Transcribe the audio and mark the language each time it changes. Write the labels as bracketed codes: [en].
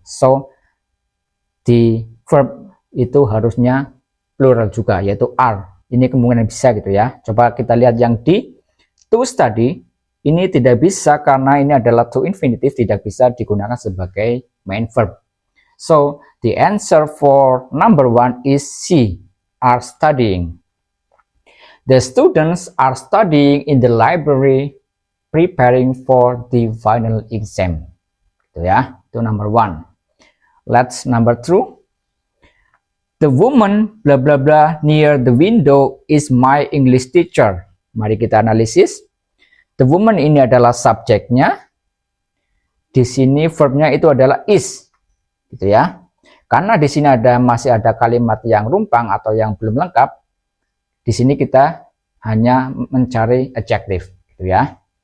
[id] So, di verb itu harusnya plural juga, yaitu are. Ini kemungkinan bisa, gitu ya. Coba kita lihat yang D, to study. Ini tidak bisa karena ini adalah to infinitive, tidak bisa digunakan sebagai main verb. [en] So, the answer for number 1 is C, are studying. The students are studying in the library preparing for the final exam. [id] Gitu ya, itu [en] number 1. Let's number 2. The woman blah blah blah near the window is my English teacher. [id] Mari kita analisis. The woman ini adalah subjeknya. Di sini verbnya itu adalah is, gitu ya. Karena di sini masih ada kalimat yang rumpang atau yang belum lengkap. Di sini kita hanya mencari adjective, gitu ya.